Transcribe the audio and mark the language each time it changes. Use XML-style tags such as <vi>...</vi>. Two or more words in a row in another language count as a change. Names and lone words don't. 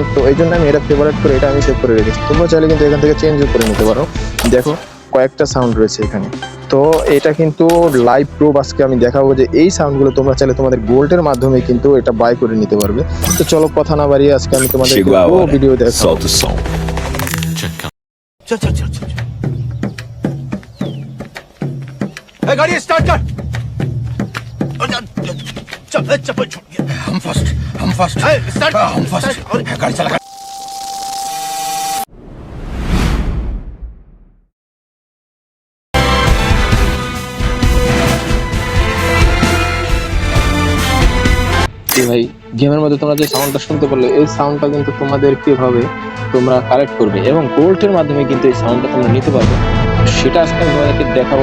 <bn>তো এই জন্য আমি এটা ফেভারিট করে এটা আমি সেভ করে রেখেছি। তোমরা চাইলে কিন্তু এখান থেকে চেঞ্জ করে নিতে পারো। দেখো কয়েকটা সাউন্ড রয়েছে এখানে। তো এটা কিন্তু</bn> <en>live proof</en> <bn>আজকে আমি দেখাবো যে এই সাউন্ডগুলো তোমরা চাইলে তোমাদের গোল্ডের মাধ্যমে কিন্তু এটা বাই করে নিতে পারবে। তো চলো কথা না বাড়িয়ে আজকে আমি তোমাদের পুরো ভিডিও দেখাবো।</bn> <pt>Solta o som.</pt> <hi>चल ए गाड़ी स्टार्ट कर चल चप्पल छोड़ हम</hi> <en>first start</en> <hi>हम फर्स्ट गाड़ी चला</hi> <bn>ভাই গেমের মধ্যে তোমরা যে সাউন্ডটা শুনতে পারলে এই সাউন্ডটা কিন্তু তোমাদের কিভাবে তোমরা কালেক্ট করবে এবং গোল্ডের মাধ্যমে কিন্তু এই সাউন্ডটা তোমরা নিতে পারবে সেটা আজকে আমি তোমাদেরকে দেখাবো।</bn>